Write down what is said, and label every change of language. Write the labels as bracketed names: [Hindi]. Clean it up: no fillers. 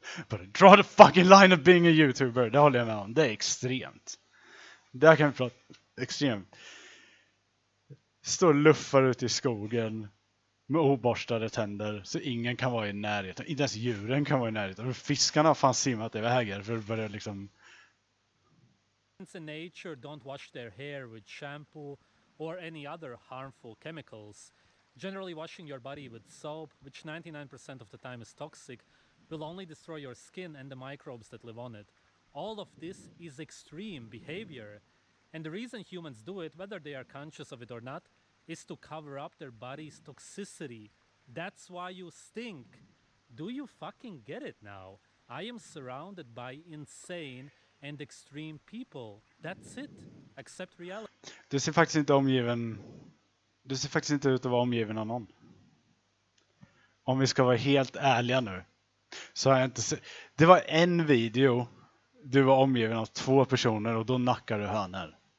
[Swedish] Bara [English] draw the fucking line of being a YouTuber. [Swedish] Det håller jag med om. Det är extremt. Där kan vi prata extremt. Står och luffar ut i skogen med oborstade tänder så ingen kan vara i närheten. Inte ens djuren kan vara i närheten. Fiskarna har fan simmat i vägar för att börja liksom... [English] In nature don't wash their hair with shampoo or any other harmful chemicals. Generally, washing your body with soap, which 99% of the time is toxic, will only destroy your skin and the microbes that live on it. All of this is extreme behavior. And the reason humans do it, whether they are conscious of it or not, is to cover up their body's toxicity. That's why you stink. Do you fucking get it now? I am surrounded by insane and extreme people. That's it. Accept reality. [Swedish] Du ser faktiskt inte omgiven... Du ser faktiskt inte ut att vara omgiven av någon. Om vi ska vara helt ärliga nu. Så har jag inte sett... Det var en video. Du var omgiven av 2 personer och då nackar du hönor.